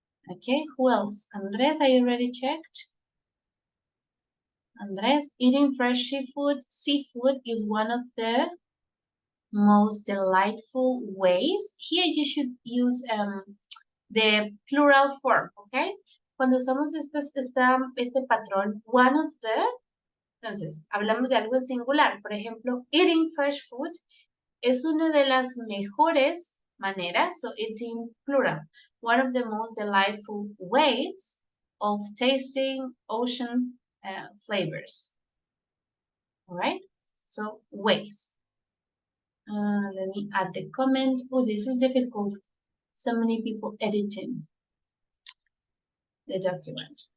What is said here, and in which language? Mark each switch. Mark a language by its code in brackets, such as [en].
[en] Okay, who else? Andres, are you already checked? Andres, eating fresh seafood is one of the most delightful ways. Here you should use the plural form, okay? [es] Cuando usamos este patrón, [en] one of the, [es] entonces, hablamos de algo singular. Por ejemplo, [en] eating fresh food [es] es una de las mejores maneras, [en] so it's in plural. One of the most delightful ways of tasting ocean flavors. All right, so ways. Let me add the comment. Oh, this is difficult. So many people editing the document.